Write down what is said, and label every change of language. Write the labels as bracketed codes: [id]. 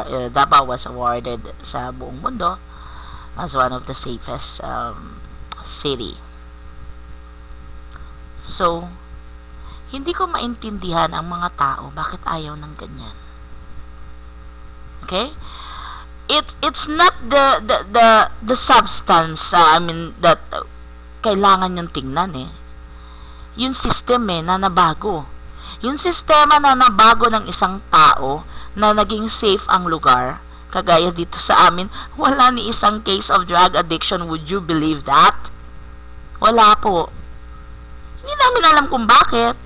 [en] Davao was awarded [tl] sa buong mundo [en] as one of the safest city. [tl] So, hindi ko maintindihan ang mga tao bakit ayaw ng ganyan. Okay? [en] It's not the substance, that [tl] kailangan yung tingnan eh. Yung system na nabago. Yung sistema na nabago ng isang tao na naging safe ang lugar, kagaya dito sa amin, wala ni isang [en] case of drug addiction. Would you believe that? [tl] Wala po. Hindi namin alam kung bakit.